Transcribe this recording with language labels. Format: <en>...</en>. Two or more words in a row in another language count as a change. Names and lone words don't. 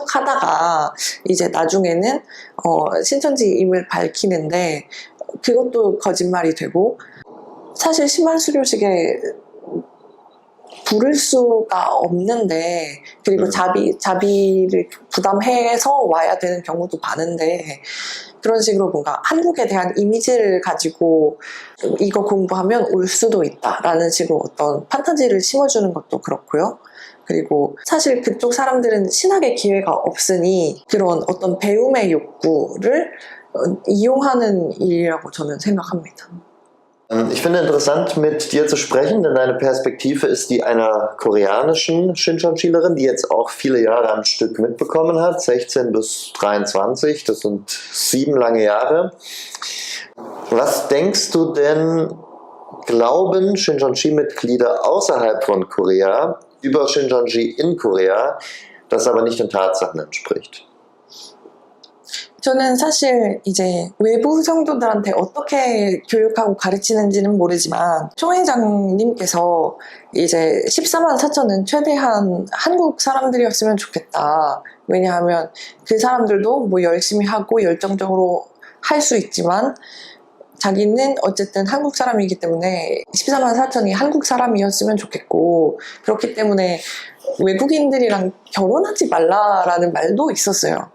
<ko>하다가 이제 나중에는 신천지임을 밝히는데, 그것도 거짓말이 되고, 사실 10만 수료식에 부를 수가 없는데, 그리고 자비를 부담해서 와야 되는 경우도 많은데, 그런 식으로 뭔가 한국에 대한 이미지를 가지고 이거 공부하면 올 수도 있다라는 식으로 어떤 판타지를 심어주는 것도 그렇고요. 그리고 사실 그쪽 사람들은 신학의 기회가 없으니 그런 어떤 배움의 욕구를 이용하는 일이라고 저는 생각합니다.</ko> <de>Ich finde interessant, mit dir zu sprechen, denn deine Perspektive ist die einer koreanischen Shincheonjilerin, die jetzt auch viele Jahre am Stück mitbekommen hat, 16 bis 23, das sind 7 lange Jahre. Was denkst du denn, glauben Shincheonji-Mitglieder außerhalb von Korea über Shincheonji in Korea, das aber nicht den Tatsachen entspricht?</de> <ko>저는 사실 이제 외부 성도들한테 어떻게 교육하고 가르치는지는 모르지만, 총 회장님께서 이제 14만 4천은 최대한 한국 사람들이었으면 좋겠다. 왜냐하면 그 사람들도 뭐 열심히 하고 열정적으로 할 수 있지만, 자기는 어쨌든 한국 사람이기 때문에 14만 4천이 한국 사람이었으면 좋겠고, 그렇기 때문에 외국인들이랑 결혼하지 말라라는 말도 있었어요.</ko>